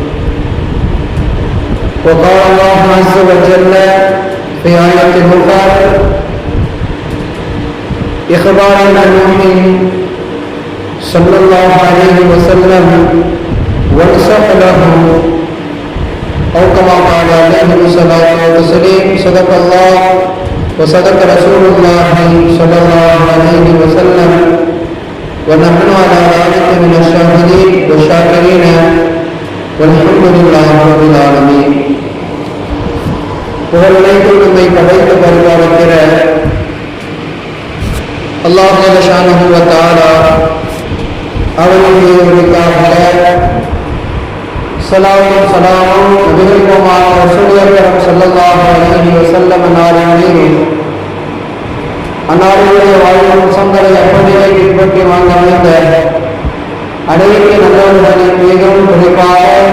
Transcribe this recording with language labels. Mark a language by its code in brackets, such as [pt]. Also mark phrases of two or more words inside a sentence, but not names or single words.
[ar] وقال الله عز وجل في آية أخرى إخبارا عن نوح صلى الله عليه وسلم ونصح له أو كما قال عليه الصلاة والسلام. صدق الله وصدق رسول الله صلى الله عليه وسلم ونحن على ذلك من الشاهدين والشاكرين والحمد لله رب العالمين. [ta] புகழனைத்தும் நம்மை படைத்து பரிபாலிக்கிற அல்லாஹ் [ar] جل شأنه وتعالى [ta] அவனுடைய ஒருவருக்காக ஸலாத்தும் ஸலாமும் நபிகள் கோமான் [ar] رسول أكرم صلى الله عليه وسلم [ta] அன்னாரின் அன்னாருடைய வாழ்வும் சந்தரை அப்படியே பின்பற்றி வாங்க அமைந்த அனைத்து நல்லவர்களின் மிகவும் குறிப்பாக